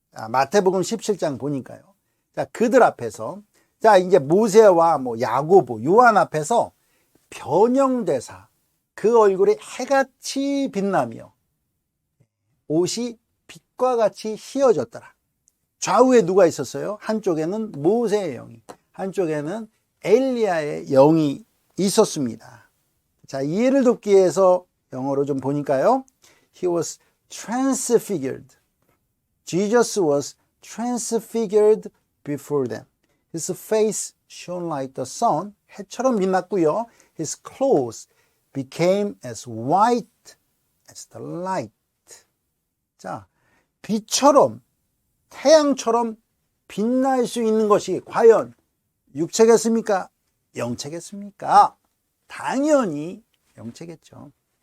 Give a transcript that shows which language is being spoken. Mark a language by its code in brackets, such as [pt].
[ko] 마태복음 17장 보니까요. 자, 그들 앞에서 이제 모세와 야고보, 요한 앞에서 변형대사 그 얼굴에 해같이 빛나며 옷이 빛과 같이 휘어졌더라. 좌우에 누가 있었어요? 한쪽에는 모세의 영이, 한쪽에는 엘리야의 영이 있었습니다. 자, 이해를 돕기 위해서 영어로 좀 보니까요. [en] He was transfigured. Jesus was transfigured before them. His face shone like the sun. [ko] 해처럼 빛났고요. [en] His clothes became as white as the light. [ko] 자, 빛처럼 태양처럼 빛날 수 있는 것이 과연 육체겠습니까? 영체겠습니까? 당연히 영체겠죠.